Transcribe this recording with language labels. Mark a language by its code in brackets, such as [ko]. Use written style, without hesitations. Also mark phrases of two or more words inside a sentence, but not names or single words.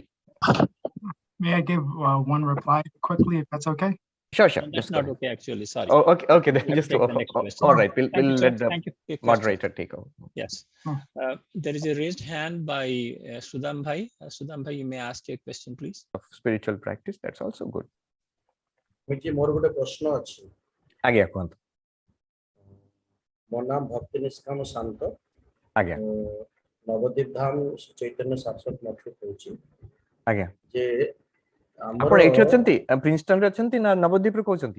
[en] May I give one reply quickly, if that's okay? Sure. That's not okay, actually. Sorry. Oh, okay. Then just the next question. all right. We'll let the moderator take over. Yes. There is a raised hand by Sudham Bhai. Sudham Bhai, you may ask your question, please. Of spiritual practice, that's also good. [or] ମୋର ଗୋଟେ ପ୍ରଶ୍ନ ଅଛି। ଆଜ୍ଞା କୁହନ୍ତୁ। ମୋ ନାମ ଭକ୍ତି ନିଷ୍କାମ ଶାନ୍ତ। ଆଜ୍ଞା। ନବଦ୍ୱୀପ ଧାମ ଚୈତନ୍ୟ ଶାଶ୍ୱତ ମଠରୁ କହୁଛି। ଆଜ୍ଞା। ଯେ ଆପଣ ଏଠି ଅଛନ୍ତି, ପ୍ରିନ୍ସଟନରେ ଅଛନ୍ତି ନା ନବଦ୍ୱୀପରୁ କହୁଛନ୍ତି?